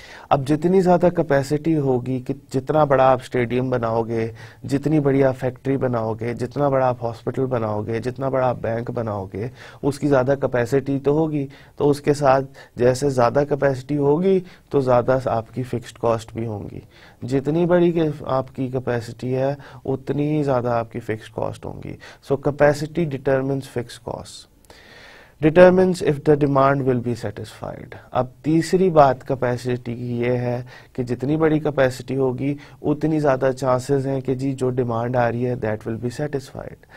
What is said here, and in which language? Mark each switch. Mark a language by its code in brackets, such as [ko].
[ur] اب جتنی زیادہ کیپیسٹی ہوگی کہ جتنا بڑا آپ اسٹیڈیم بناؤ گے, جتنی بڑی آپ فیکٹری بناؤ گے, جتنا بڑا آپ ہاسپٹل بناؤ گے, جتنا بڑا آپ بینک بناؤ گے, اس کی زیادہ کیپیسٹی تو ہوگی. تو اس کے ساتھ جیسے زیادہ کیپیسٹی ہوگی تو زیادہ آپ کی فکسڈ کاسٹ بھی ہوں گی. جتنی بڑی آپ کی کیپیسٹی ہے اتنی ہی زیادہ آپ کی فکسڈ کاسٹ ہوں گی. [en] So capacity determines fixed cost, determines if the demand will be satisfied. [ur] اب تیسری بات کیپیسٹی کی یہ ہے کہ جتنی بڑی کیپیسٹی ہوگی اتنی زیادہ چانسز ہیں کہ جی جو ڈیمانڈ آ رہی ہے [en] That will be satisfied.